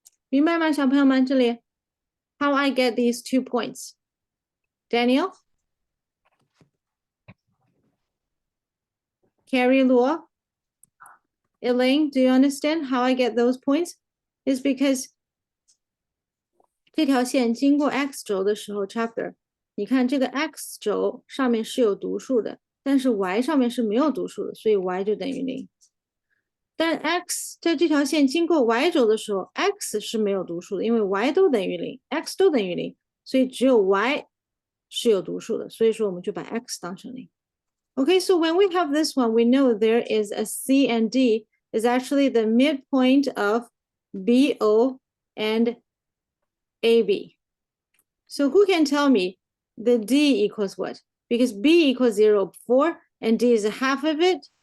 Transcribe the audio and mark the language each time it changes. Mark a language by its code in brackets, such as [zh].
[en] Remember, [zh] 小朋友们，这里 [en] how I get these 2 points. Daniel? Carrie Luo? Elaine, do you understand how I get those points? Is because [zh] 这条线经过 x 轴的时候 chapter 你看这个 x 轴上面是有读数的，但是 y 上面是没有读数的，所以 y 就等于0。但 x 在这条线经过 y 轴的时候 x 是没有读数的，因为 y 都等于0 x 都等于0，所以只有 y 是有读数的，所以说我们就把 x 当成0。 [en] Okay, so when we have this one, we know there is a C and D is actually the midpoint of BO and AB. So who can tell me the D equals what? Because B equals 0, 4, and D is a half of it.